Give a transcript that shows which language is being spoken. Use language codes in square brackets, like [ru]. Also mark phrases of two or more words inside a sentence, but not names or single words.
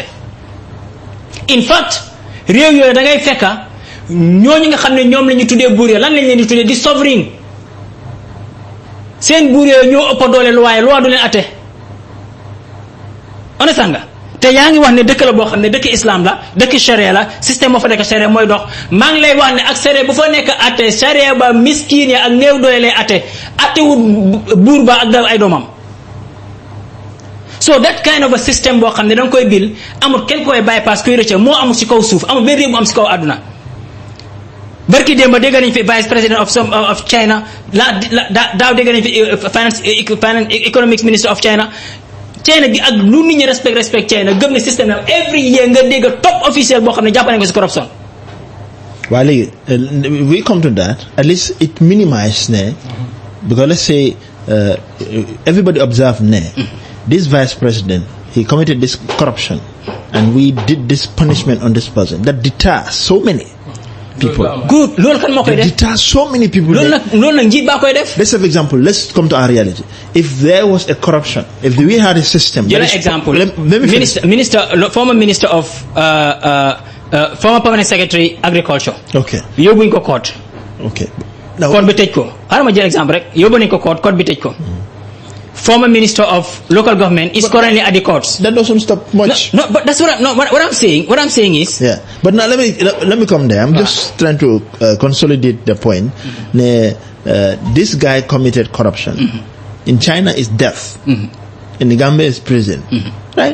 [wo] in fact réew yooyu da ngay fekka ñooñu nga xam ne ñoom la ñu tuddee buur yooyu lan lañ leen di tuddee di sovereign seen buur yooyu ñoo ëpp doole loi du leen atte. understand nga te yaa ngi wax ne dëkk la boo xam ne dëkk islam la dëkk charia la système moo fa nekk charia mooy dox maa ngi lay wax ne ak charia bu fa nekk atte charia ba miskin ya ak néew doole lay atte wut buur ba ak ay doomam. [en] so that kind of a system [wo] boo xam ne da nga koy bil amul kenn koy bypass kuy rëcc moo amul ci kaw suuf amul benn réew bu am ci kaw àdduna. barki démb dégg nañ fi [en] vice president of China [wo] daaw dégg nañ fi [en] finance economics minister of China [wo] gi ak lu nit ñi respect China gëm ne système am [en] every year [wo] nga dégg top officiel boo xam ne jàpp nañ ko ci corruption. [en] Well, we come to that. At least it minimizes because let's say everybody observed this vice president, he committed this corruption, and we did this punishment on this person that deters so many people. Good. [wo] Loolu kan moo koy def. [en] Deters so many people. [wo] Loolu nag njiit baa koy def. [en] Let's have example. Let's come to our reality. If there was a corruption, if we had a system. [wo] Jël example. [en] Former minister of former permanent secretary agriculture. Okay. [wo] Yóbbuñ ko court. Okay. Court bi tëj ko. Xaaral ma jël exemple rek yóbbu nañ ko court bi tëj ko. [en] Former minister of local government is currently at the courts. That doesn't stop much. No, but that's what I'm saying. What I'm saying is. Yeah, but now let me come there. I'm just trying to consolidate the point. This guy committed corruption. In China, is death. In the Gambia, is prison. Right?